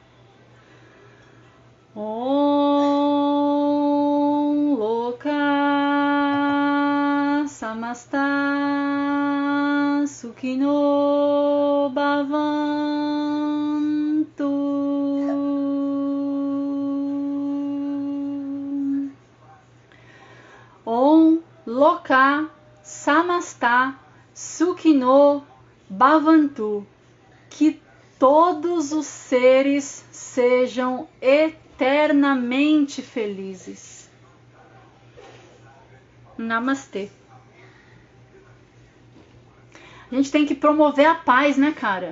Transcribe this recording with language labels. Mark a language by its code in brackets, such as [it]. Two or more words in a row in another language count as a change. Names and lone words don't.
[sa] ॐ लोकाः समस्ताः सुखिनो भवन्तु. ॐ लोकाः समस्ताः सुखिनो भवन्तु. [pt] Que todos os seres sejam eternamente felizes. Namastê. A gente tem que promover a paz, né, cara?